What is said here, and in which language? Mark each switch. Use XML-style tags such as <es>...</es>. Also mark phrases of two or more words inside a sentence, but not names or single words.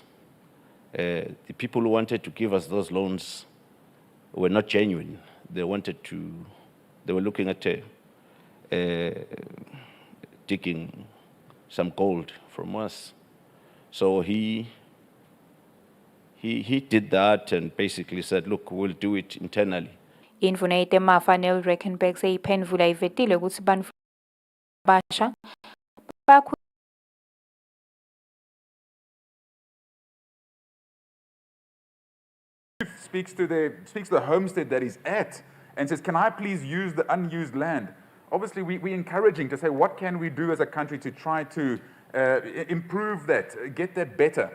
<en>The people who wanted to give us those loans were not genuine. They were looking at taking some gold from us. So he did that and basically said, look, we'll do it internally.</en> <ss>Indvuna yetemafa Neil Rickenback seyiphendvula ivetile ukuthi bantfu basha</ss> <en>speaks to the homestead that he's at and says, can I please use the unused land? Obviously, we're encouraging to say, what can we do as a country to try to improve that, get that better?</en>